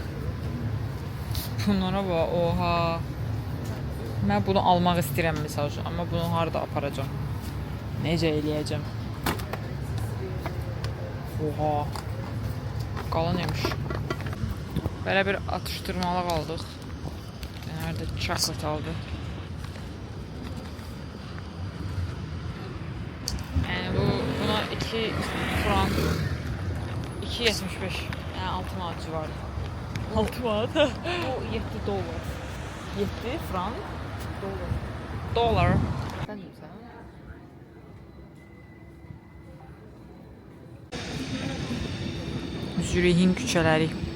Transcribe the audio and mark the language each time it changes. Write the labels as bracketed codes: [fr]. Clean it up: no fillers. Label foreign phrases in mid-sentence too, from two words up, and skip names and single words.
[az] Bunlara bax, oha. Mən bunu almaq istəyirəm məsəl üçün, amma bunu harada aparacağam? Necə eləyəcəm? Oha. Qalın imiş. Belə bir atışdırmalıq aldıq. [tr] Nerede chocolate aldı. Yani buna 2 frank 2.75 yani 6 manat civarı. [az] 6 manat. Bu 7 dollar. 7 frank Dollar. dolar. Sən deyirsən? Zürihin küçələri.